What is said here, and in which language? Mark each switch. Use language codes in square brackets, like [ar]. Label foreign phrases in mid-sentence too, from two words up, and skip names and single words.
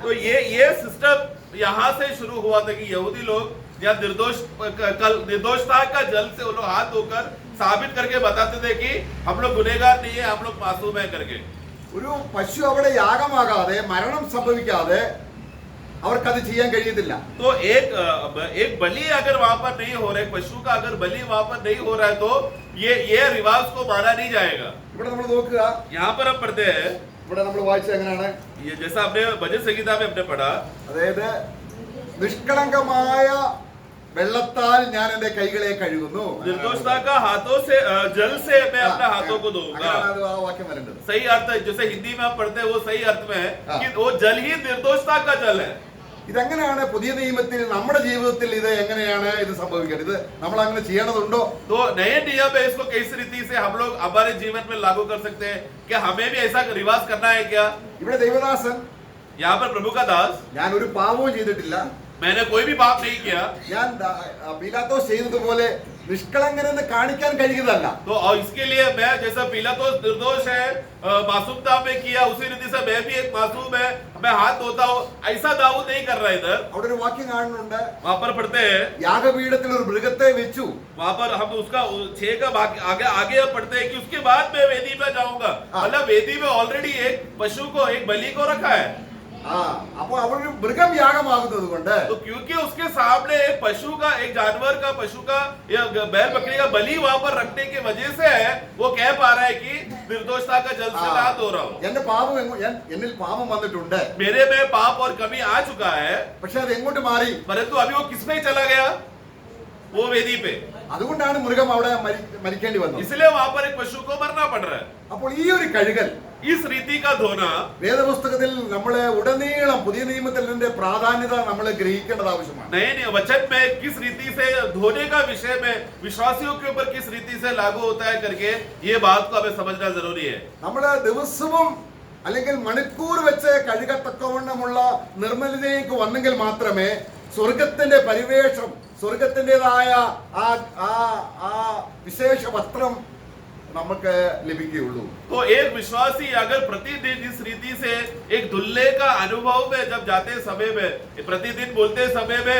[hi] तो ये सिस्टम यहाँ से शुरू हुआ था कि यहूदी लोग या निर्दोषता का जल से वो लोग हाथ धोकर साबित करके बताते थे कि हम लोग गुनहगार नहीं है, हम लोग मासूम है करके. [ml] ഒരു പശു അവിടെ യാഗമാകാതെ മരണം സംഭവിക്കാതെ അവർക്കത് ചെയ്യാൻ കഴിയത്തില്ല. [hi] तो एक बलि अगर वहां पर नहीं हो रहा है, पशु का अगर बलि वहां पर नहीं हो रहा है, तो ये रिवाज को माना नहीं जाएगा. [ml] ഇവിടെ നമ്മൾ നോക്കുക, [hi] यहाँ पर हम पढ़ते हैं, [ml] ഇവിടെ നമ്മൾ വായിച്ചത് എങ്ങനെയാണ്? [hi] ये जैसा हमने भजन संगीता में हमने पढ़ा, [ml] അതായത് നിഷ്കളങ്കമായ വെള്ളത്താൽ ഞാൻ എന്റെ കൈകളെ കഴുകുന്നു. [hi] निर्दोषता का हाथों से जल से मैं अपने हाथों को धोऊंगा. [ml] അങ്ങനെയാണ് അത് ആ വാക്യം വരേണ്ടത്. [hi] सही अर्थ है, जैसे हिंदी में हम पढ़ते हैं वो सही अर्थ में है कि वो जल ही निर्दोषता का जल है. [ml] ഇതെങ്ങനെയാണ് പുതിയ നിയമത്തിൽ നമ്മുടെ ജീവിതത്തിൽ ഇത് എങ്ങനെയാണ് ഇത് സംഭവിക്കുന്നത്? ഇത് നമ്മൾ അങ്ങനെ ചെയ്യണതുണ്ടോ? [hi] तो नए नियम में इसको किस रीति से हम लोग हमारे जीवन में लागू कर सकते हैं? क्या हमें भी ऐसा रिवाज करना है क्या? [ml] ഇവിടെ ദൈവദാസൻ, [hi] यहाँ पर प्रभु का दास, [ml] ഞാൻ ഒരു പാപവും ചെയ്തിട്ടില്ല, [hi] मैंने कोई भी पाप नहीं किया, [ml] ഞാൻ പീലാത്തോസ് ചെയ്തതുപോലെ നിഷ്കളങ്കനെന്ന് കാണിക്കാൻ കഴിയുന്നതല്ല. [hi] तो और इसके लिए मैं जैसा पिलातोस निर्दोष है मासूमता में किया, उसी रीति से मैं भी एक मासूम है, मैं हाथ धोता हूँ, ऐसा दाऊद नहीं कर रहा. इधर [ml] അവിടെ ഒരു വാക്യം കാണുന്നുണ്ട്, [hi] वहां पर पढ़ते हैं, [ml] യാഗപീഠത്തിൽ ഒരു മൃഗത്തെ വെച്ചു. [hi] वहां पर हम उसका 6 का आगे हम पढ़ते हैं कि उसके बाद मैं वेदी में जाऊंगा. मतलब वेदी में ऑलरेडी एक पशु को, एक बलि को रखा है. [ml] അപ്പൊ അവരൊരു മൃഗം യാഗമാകുന്നത് കൊണ്ട് [hi] तो क्योंकि उसके सामने एक पशु का, एक जानवर का, पशु का या बैल बकरी का बलि वहां पर रखने की वजह से वो कह पा रहा है कि निर्दोषता का जल से मैं हाथ धो रहा हूँ. [ml] എന്റെ പാപം എന്നിൽ പാപം വന്നിട്ടുണ്ട്, [hi] मेरे में पाप और कमी आ चुका है, [ml] പക്ഷെ അത് എങ്ങോട്ട് മാറി? [hi] परंतु अभी वो किसमें चला गया? वो वेदी पे. [ml] അതുകൊണ്ടാണ് മൃഗം അവിടെ മരിക്കേണ്ടി വന്നത്. [hi] इसलिए वहां पर एक पशु को मरना पड़ रहा है. [ml] അപ്പോൾ ഈ ഒരു കഴുകൽ, [hi] इस रीति का धोना [ml] വേദപുസ്തകത്തിൽ നമ്മളെ ഉടനീളം പുതിയ നിയമത്തിൽ ഇതിന്റെ പ്രാധാന്യത നമ്മൾ ഗ്രഹിക്കേണ്ടത് ആവശ്യമാണ്. [hi] नए वचन में किस रीति से धोने का विषय में विश्वासियों के ऊपर किस रीति से लागू होता है करके ये बात को हमें समझना जरूरी है. [ml] നമ്മൾ ദിവസവും അല്ലെങ്കിൽ മണിക്കൂർ വെച്ച് കഴുകത്തക്കവണ്ണമുള്ള നിർമ്മലതയിലേക്ക് വന്നെങ്കിൽ മാത്രമേ സ്വർഗത്തിന്റെ പരിവേഷം, സ്വർഗത്തിൻ്റെതായ ആ വിശേഷ വസ്ത്രം നമുക്ക് ലഭിക്കുകയുള്ളൂ. [hi] तो एक विश्वासी अगर प्रतिदिन इस रीति से एक धुल्ले का अनुभव में जब जाते समय में, प्रतिदिन बोलते समय में